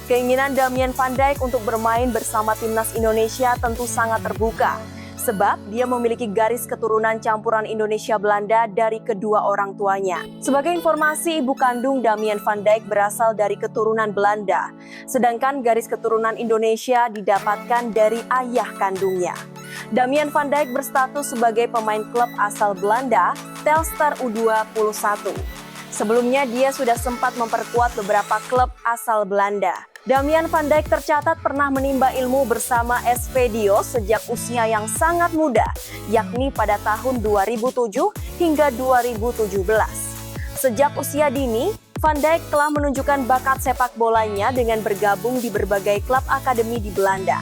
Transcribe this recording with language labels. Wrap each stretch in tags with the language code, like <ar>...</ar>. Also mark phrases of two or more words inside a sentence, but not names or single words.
<id>Keinginan Damian van Dijk untuk bermain bersama timnas Indonesia tentu sangat terbuka, sebab dia memiliki garis keturunan campuran Indonesia-Belanda dari kedua orang tuanya. Sebagai informasi, ibu kandung Damian van Dijk berasal dari keturunan Belanda, sedangkan garis keturunan Indonesia didapatkan dari ayah kandungnya. Damian van Dijk berstatus sebagai pemain klub asal Belanda, Telstar U21. Sebelumnya dia sudah sempat memperkuat beberapa klub asal Belanda. Damian van Dijk tercatat pernah menimba ilmu bersama SV Dios sejak usia yang sangat muda, yakni pada tahun 2007 hingga 2017. Sejak usia dini, Van Dijk telah menunjukkan bakat sepak bolanya dengan bergabung di berbagai klub akademi di Belanda.</id>